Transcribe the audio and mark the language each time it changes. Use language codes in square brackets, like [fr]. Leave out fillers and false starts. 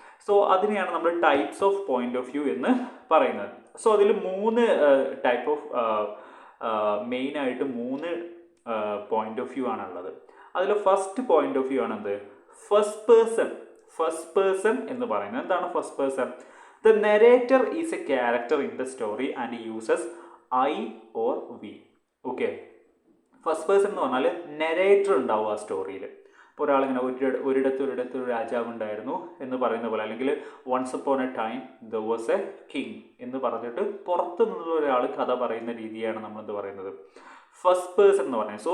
[ml] So അതിനെയാണ് നമ്മൾ types of point of view എന്ന് പറയുന്നത്. സോ അതിൽ 3 ടൈപ്പ് ഓഫ് മെയിനായിട്ട് 3 പോയിന്റ് ഓഫ് വ്യൂ ആണുള്ളത്. അതിൽ first point of view ആണെന്ത്, first person എന്ന് പറയുന്നത്. എന്താണ് first person? [en] The narrator is a character in the story and uses I or we. [ml] Okay, first person എന്ന് പറഞ്ഞാൽ നെറേറ്റർ ഉണ്ടാവും ആ സ്റ്റോറിയിൽ. ഇപ്പോൾ ഒരാളിങ്ങനെ ഒരിടത്തൊരു രാജാവ് ഉണ്ടായിരുന്നു എന്ന് പറയുന്ന പോലെ, അല്ലെങ്കിൽ [en] once upon a time there was a king [ml] എന്ന് പറഞ്ഞിട്ട് പുറത്തു നിന്നുള്ള ഒരാൾ കഥ പറയുന്ന രീതിയാണ് നമ്മളെന്ത് പറയുന്നത്, ഫസ്റ്റ് പേഴ്സൺ എന്ന് പറയുന്നത്.